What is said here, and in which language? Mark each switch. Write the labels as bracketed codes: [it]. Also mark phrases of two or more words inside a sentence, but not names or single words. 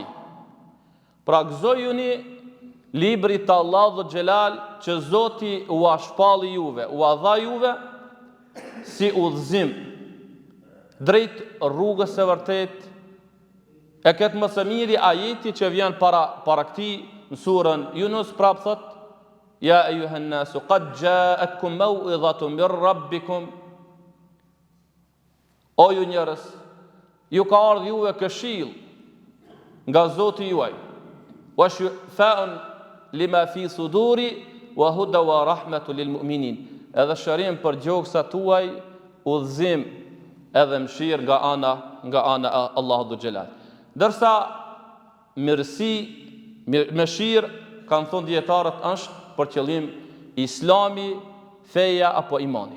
[sq] Pra gëzojuni librit të Allahu [ar] ذو الجلال [sq] që Zoti u shpalli juve, u dha juve si udhëzim drejt rrugës së vërtet. E këtë më së miri ajeti që vjen para këtij në surën Yunus, prap thot: [ar] يا أيها الناس قد جاءتكم موعظة من ربكم. [sq] O ju njerëz, ju ka ardhur juve këshill nga Zoti juaj. [ar] وشفاء لما في الصدور وهدى ورحمة للمؤمنين. [sq] Edhe shërim për gjoksat tuaj, udhëzim edhe mëshirë nga ana e Allahut [ar] ذو الجلال. [sq] Dërsa mëshirë, kanë thonë dietarët, është për qëllim Islami, feja apo imani.